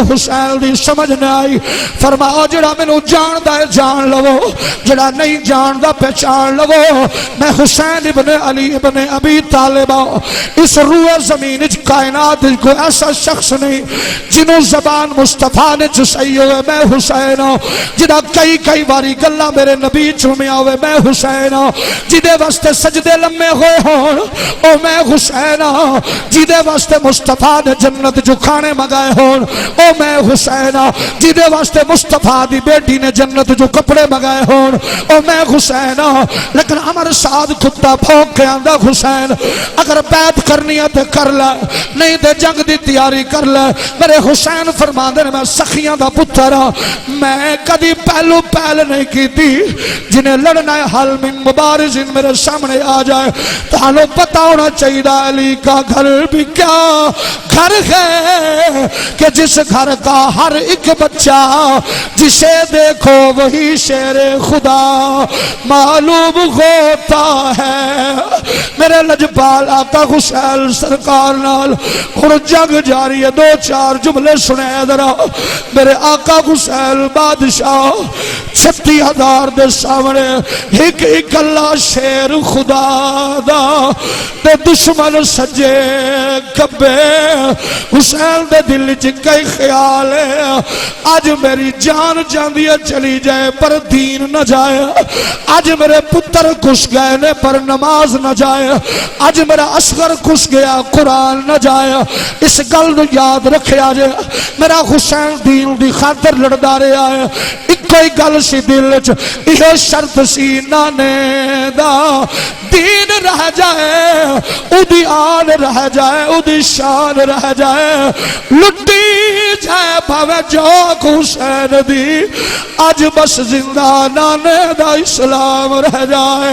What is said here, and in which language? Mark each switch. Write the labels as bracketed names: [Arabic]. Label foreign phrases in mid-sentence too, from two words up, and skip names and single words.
[Punjabi] حسین دی سمجھ نہ آئی فرماؤ جڑا میں نو جان دا ہے جان لو جڑا نہیں جان دا پہچان لو میں حسین ابن علی ابن ابی طالبہ اس روح زمین کائنات کو ایسا شخص نہیں جنہوں زبان مصطفیٰ نے چسائی ہوئے میں حسین جنہاں کئی باری گلہ میرے نبی چومیا ہوئے میں حسین جدے واسطے سجدے لمے ہوئے ہون او میں حسین جدے واسطے مصطفیٰ نے جنت جو کھانے مگائے ہون او میں حسین جدے واسطے مصطفیٰ دی بیٹی نے جنت جو کپڑے مگائے ہون او میں حسین لیکن عمر سعد کتا پھوک کے آندہ حسین اگر بیعت کرنی ہے تے کر لے نہیں تے جنگ دی تیاری کر لے میرے حسین فرماندے نے میں سخیاں دا پتر میں کدی پہلو پہل نہیں کی تھی جنہیں لڑنا ہے [Arabic] حل من مبارزین [Punjabi] میرے سامنے آ جائے تانوں پتہ ہونا چاہیے [Urdu] علی کا گھر بھی کیا گھر ہے کہ جس گھر کا ہر ایک بچہ جسے دیکھو وہی شیر خدا معلوم ہوتا ہے [Punjabi] میرے لجپال آقا حسین سرکار نال اور جنگ جاری ہے 2-4 جملے سنے ذرا میرے آقا حسین بادشاہ 36,000 دے سامنے ایک اللہ شیر خدا دا تے دشمن سجے کبے حسین دے دل چ کئی خیال ہے آج میری جان جاندی ہے چلی جائے پر دین نہ جائے آج میرے پتر کش گئے نے پر نماز نہ جائے آج میرا اصغر کش گیا قرآن نہ جائے اس گل نو یاد رکھیا جائے میرا حسین دین دی خاطر لڑدا رہا ہے ایک کوئی گل سی دل وچ یہ شرط سی نانے دا دین رہ جائے، اودی آن رہ جائے، اودی شان رہ جائے، لٹی جائے بھاوے جوک حسین دی، آج بس زندہ نانے دا اسلام رہ جائے۔